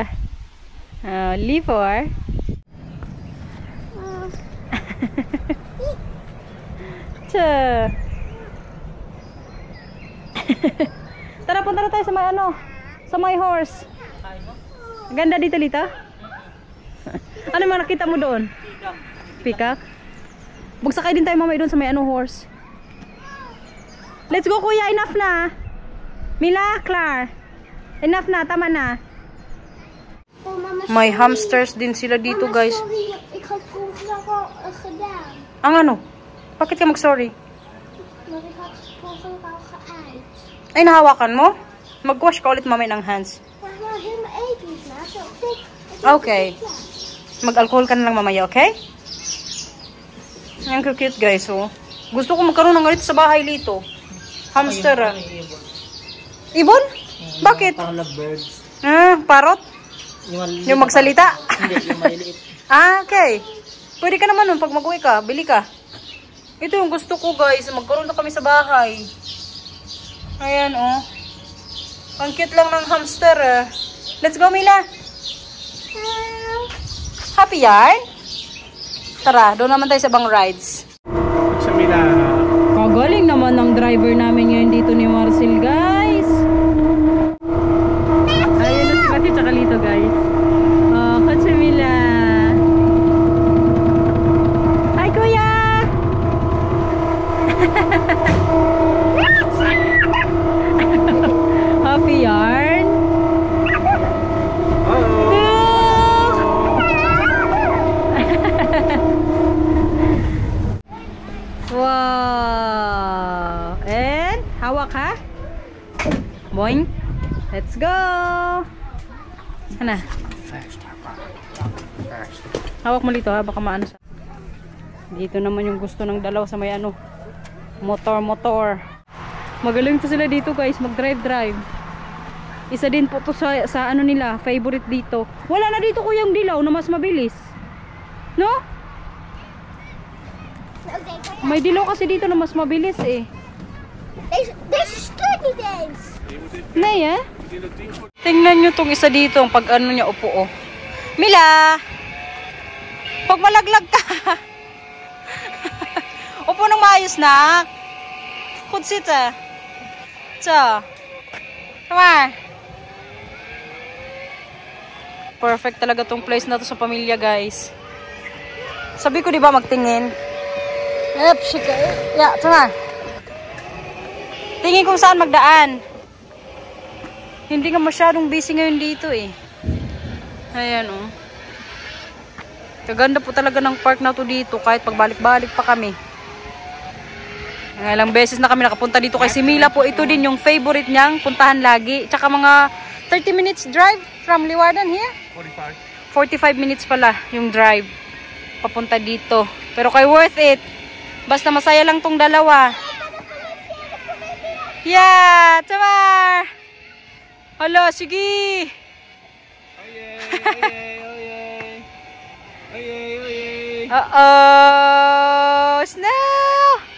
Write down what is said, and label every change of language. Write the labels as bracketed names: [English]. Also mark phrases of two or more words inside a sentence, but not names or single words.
[English] Leaf or? Tiya. [Filipino] Tara, punta na tayo sa may ano. Sa may horse. Ganda dito, Lita. Ano yung nakita mo doon? Peacock. Magsakay din tayo mamaya doon sa may ano horse. [English] Let's go, [Filipino] kuya. Enough na. Mila, Clar. Enough na, tama na. [Dutch] Oh, mama, [Filipino] May [English] sorry. [Filipino] hamsters din sila dito, [Dutch] Mama, [Filipino] guys. [Dutch] sorry. Ik had ongeveer gedaan. [Filipino] Ang ano? Bakit ka mag-sorry? [Dutch] Maar ik had het ongeveer al geëind. [Filipino] Ay, nahawakan mo? Mag-wash ka ulit mamaya ng hands. [Dutch] Maar nou helemaal even na. Zo, tik. [English] Okay. [Filipino] Mag-alcohol ka na lang mamaya, okay? Ang cute, guys, oh. Gusto ko magkaroon ng ganito sa bahay dito. Hamster, ah. Ibon? Bakit? [English] Parang lovebirds. [Filipino] Parot? Yung magsalita? Hindi, yung maliliit. [English] Okay. [Filipino] Pwede ka naman nun pag mag-uwi ka. Bili ka. Ito yung gusto ko, guys. Magkaroon na kami sa bahay. Ayan, oh. Ang cute lang ng hamster, ah. [English] Let's go, Mila. Happy yarn? [Filipino] Tara, doon naman tayo sa bang rides. Sa Mila. Kagaling naman ng driver namin ngayon dito ni Marcel, guys. Ayun na si Mati tsaka Lito, guys. Oh, Kotse Mila. Hi, Kuya! [English] Happy yarn? Wow! [Filipino] And, hawak ha? Boing. [English] Let's go! [Filipino] Ano? Hawak mo dito ha, baka maano sa... Dito naman yung gusto ng dalaw sa may ano, motor. Magaling to sila dito, guys, mag-drive. Isa din po to sa ano nila, favorite dito. Wala na dito kuyang dilaw na mas mabilis. No? May dilaw kasi dito na mas mabilis eh. [Dutch] Deze stuurt niet eens. [Filipino] Nay eh? Tingnan nyo tong isa dito, pag ano niya upo oh. Mila! Pag malaglag ka. Upo nang maayos na. [English] Good sit eh. So. Come on. [Filipino] Perfect talaga tong place na to sa pamilya, guys. Sabi ko, di ba, magtingin? [English] Yep, shika. Yeah, [Filipino] tama. Tingin kung saan magdaan. Hindi nga masyadong busy ngayon dito eh. Ayan oh. Kaganda po talaga ng park na to dito kahit pagbalik-balik pa kami. Ilang beses na kami nakapunta dito kay si Mila po. Ito din yung favorite niyang puntahan lagi. Tsaka mga [English] 30 minutes drive from Leeuwarden here. [Filipino] 45 minutes pala yung drive papunta dito. Pero kay worth it. Basta masaya lang tong dalawa. [English] Yeah, tamar. [Filipino] Hala, sige. Uh-oh. Snow.